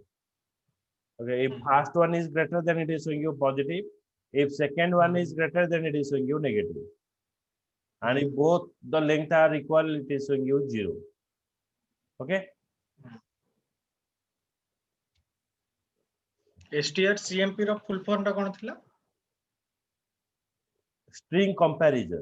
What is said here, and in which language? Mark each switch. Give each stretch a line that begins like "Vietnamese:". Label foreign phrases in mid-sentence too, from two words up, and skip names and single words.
English: Okay, if first one is greater, then it is showing you positive. If second one is greater, then it is showing you negative. And if both the length are equal, it is showing you 0. Okay.
Odia: strcmp रो
English: full form
Odia: ଟା କଣ ଥିଲା
English: String comparison.